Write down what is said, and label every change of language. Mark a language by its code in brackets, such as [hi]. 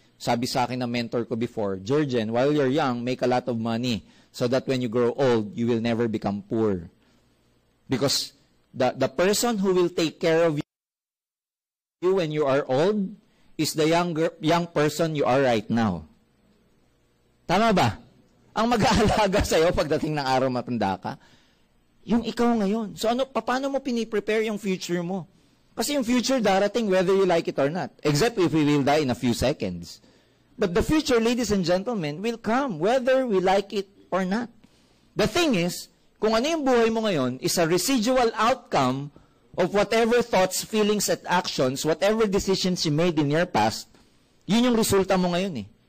[tl] Sabi sa akin ng mentor ko before, [en] Jurgen, while you're young, make a lot of money so that when you grow old, you will never become poor. Because the person who will take care of you when you are old is the young person you are right now. [tl] Tama ba? Ang mag-aalaga sa'yo pagdating ng araw matanda ka, yung ikaw ngayon. So paano mo piniprepare yung future mo? Kasi yung future darating [en] whether you like it or not. Except if we will die in a few seconds. But the future, ladies and gentlemen, will come whether we like it or not. The thing is, [tl] kung ano yung buhay mo ngayon [en] is a residual outcome of whatever thoughts, feelings, at actions, whatever decisions you made in your past, [tl] yun yung resulta mo ngayon eh.